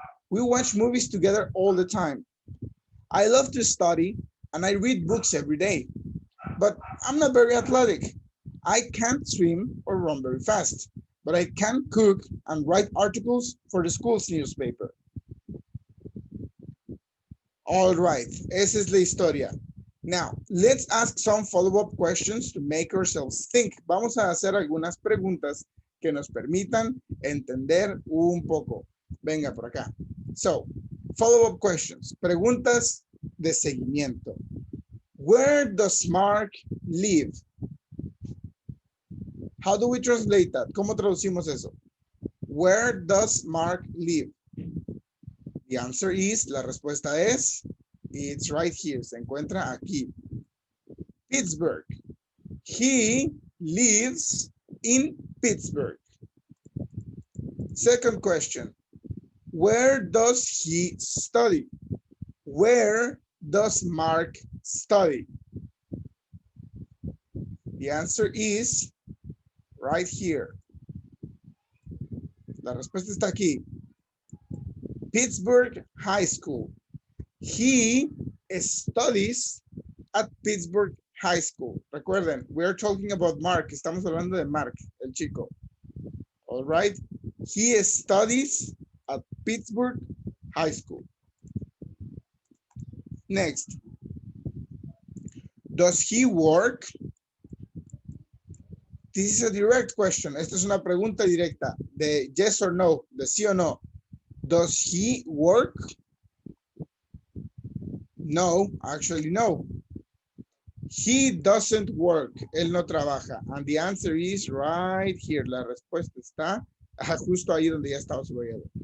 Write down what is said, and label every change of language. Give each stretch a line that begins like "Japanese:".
English: We watch movies together all the time. I love to study and I read books every day, but I'm not very athletic. I can't swim or run very fast, but I can cook and write articles for the school's newspaper. All right,
Spanish: esa es la historia.
English: Now, let's ask some follow-up questions to make ourselves think.
Spanish: Vamos a hacer algunas preguntas que nos permitan entender un poco. Venga por acá.
English: So, follow-up questions.
Spanish: Preguntas de seguimiento.
English: Where does Mark live? How do we translate that?
Spanish: ¿Cómo traducimos eso?
English: Where does Mark live? The answer is,
Spanish: la respuesta es,
English: it's right here,
Spanish: se encuentra aquí.
English: Pittsburgh. He lives in Pittsburgh. Second question. Where does he study? Where does Mark study? The answer is right here.
Spanish: La respuesta está aquí. Pittsburgh High School.
English: He studies at Pittsburgh High School.
Spanish: Recuerden,
English: we are talking about Mark.
Spanish: Estamos hablando de Mark, el chico.
English: All right. He studies at Pittsburgh High School. Next. Does he work? This is a direct question.
Spanish: Esta es una pregunta directa de
English: yes or no,
Spanish: de sí o no.
English: Does he work? No, actually no. He doesn't work.
Spanish: Él no trabaja.
English: And the answer is right here.
Spanish: La respuesta está justo ahí donde ya estaba subrayado.